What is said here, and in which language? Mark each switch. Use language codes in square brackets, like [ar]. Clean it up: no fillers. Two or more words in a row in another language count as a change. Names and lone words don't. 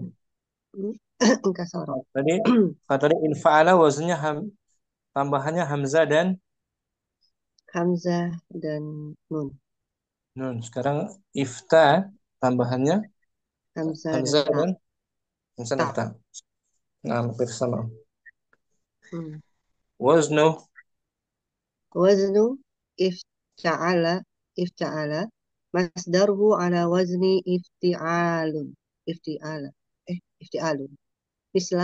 [ar] Inkasara. [id] Tadi tadi infa'ala wazannya tambahannya hamzah dan Hamzah dan nun. nun. Sekarang ifta tambahannya Hamzah dan hamzah ta. dan hamzah dan Ta. ta. Nah, hampir sama. Hmm. [ar] Waznu وزنه افتعل. Ifta'ala. مصدره على وزن افتعال. افتعال. افتعال. مثلا